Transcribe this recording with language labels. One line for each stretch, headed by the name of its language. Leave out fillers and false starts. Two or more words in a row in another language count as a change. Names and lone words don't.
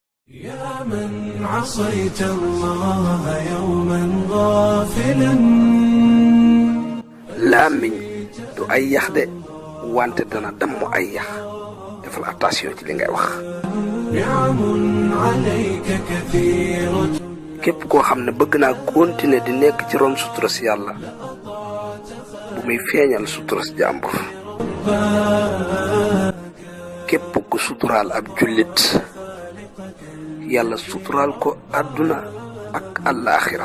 Arabic: يا من عصيت الله يوما غافلا
Wolof: làmmiñ du ay yax de wante dana damm ay yax defal attention ci li ngay wax.
Arabic: نعم عليك كثيرة
Wolof: képp koo xam ne bëgg naa continuer di nekk ci ron sutura si yàlla bu muy feeñal sutura si jàmbur. képp ku suturaal ab jullit yàlla suturaal ko àdduna ak àllaaxira.